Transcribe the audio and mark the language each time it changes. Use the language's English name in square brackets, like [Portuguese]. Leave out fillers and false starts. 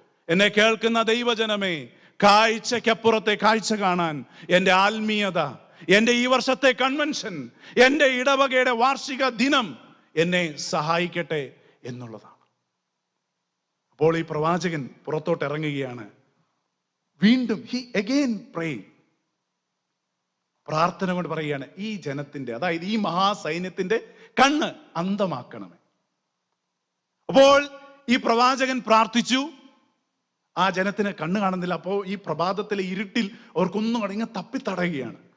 [Malayalam] എന്നെ കേൾക്കുന്ന ദൈവജനമേ, കാഴ്ചയ്ക്കപ്പുറത്തെ കാഴ്ച കാണാൻ എന്റെ ആത്മീയത, എന്റെ ഈ വർഷത്തെ കൺവെൻഷൻ, എന്റെ ഇടവകയുടെ വാർഷിക ദിനം എന്നെ സഹായിക്കട്ടെ എന്നുള്ളതാണ്. അപ്പോൾ ഈ പ്രവാചകൻ പുറത്തോട്ട് ഇറങ്ങുകയാണ്. വീണ്ടും [English] he again prayed. [Malayalam] പ്രാർത്ഥന കൊണ്ട് പറയുകയാണ്, ഈ ജനത്തിന്റെ, അതായത് ഈ മഹാസൈന്യത്തിന്റെ കണ്ണ് അന്ധമാക്കണമേ. അപ്പോൾ ഈ പ്രവാചകൻ പ്രാർത്ഥിച്ചു. ആ ജനത്തിന് കണ്ണ് കാണുന്നില്ല. അപ്പോൾ ഈ പ്രഭാതത്തിലെ ഇരുട്ടിൽ അവർക്കൊന്നും ഇങ്ങനെ തപ്പിത്തടയുകയാണ്.